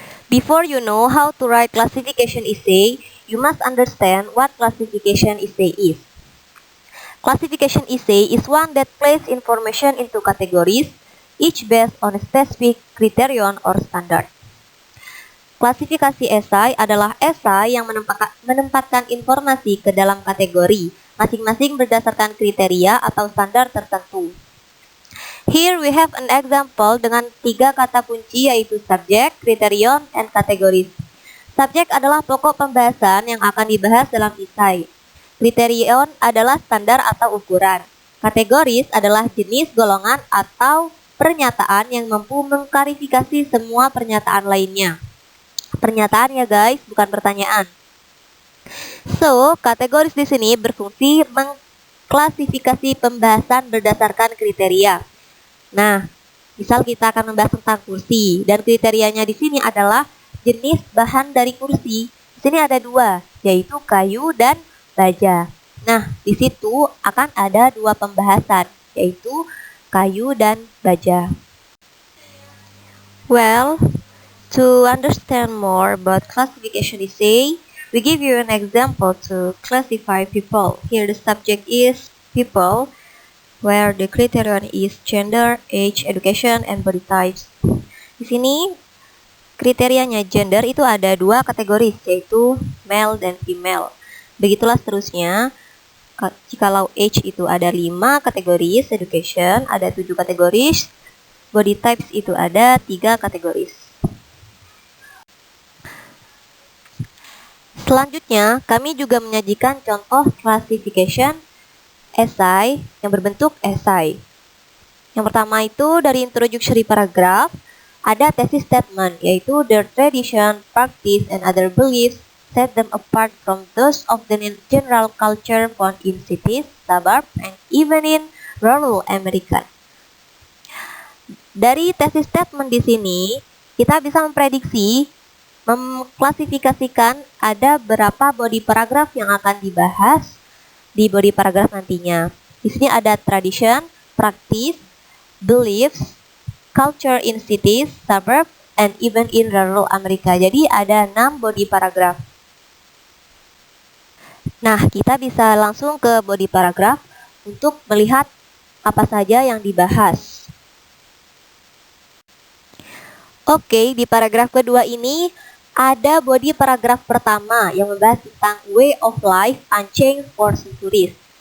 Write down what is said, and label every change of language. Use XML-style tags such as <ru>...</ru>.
<en>Before you know how to write classification essay, you must understand what classification essay is. Classification essay is one that places information into categories, each based on a specific criterion or standard.</en> <id>Klasifikasi esai adalah esai yang menempatkan informasi ke dalam kategori, masing-masing berdasarkan kriteria atau standar tertentu.</id> <en>Here we have an example</en> <id>dengan 3 kata kunci yaitu subjek,</id> <en>criterion, and categories.</en> <id>Subjek adalah pokok pembahasan yang akan dibahas dalam esai. Criterion adalah standar atau ukuran. Kategoris adalah jenis, golongan, atau pernyataan yang mampu mengklarifikasi semua pernyataan lainnya. Pernyataan ya guys, bukan pertanyaan. So, kategoris di sini berfungsi mengklasifikasi pembahasan berdasarkan kriteria. Nah, misal kita akan membahas tentang kursi dan kriterianya di sini adalah jenis bahan dari kursi. Di sini ada 2, yaitu kayu dan baja. Nah, di situ akan ada 2 pembahasan, yaitu kayu dan baja.</id> <en>Well, to understand more about classification essay, we give you an example to classify people. Here the subject is people, where the criterion is gender, age, education, and body types.</en> <id>Di sini kriterianya gender itu ada 2 kategori, yaitu male dan female. Begitulah seterusnya. Jikalau age itu ada 5 kategori, education ada 7 kategori, body types itu ada 3 kategori. Selanjutnya, kami juga menyajikan contoh classification esai yang berbentuk esai. Yang pertama itu dari introductory paragraph, ada thesis statement, yaitu</id> <en>their tradition, practice, and other beliefs set them apart from those of the general culture found in cities, suburbs, and even in rural America.</en> <id>Dari thesis statement di sini, kita bisa mengklasifikasikan ada berapa body paragraph yang akan dibahas di body paragraph nantinya. Di sini ada</id> <en>tradition, practice, beliefs, culture in cities, suburbs, and even in rural America.</en> <id>Jadi ada 6 body paragraph. Nah, kita bisa langsung ke body paragraph untuk melihat apa saja yang dibahas. Oke, di paragraf kedua ini ada body paragraph pertama yang membahas tentang</id> <en>way of life unchanged for centuries.</en>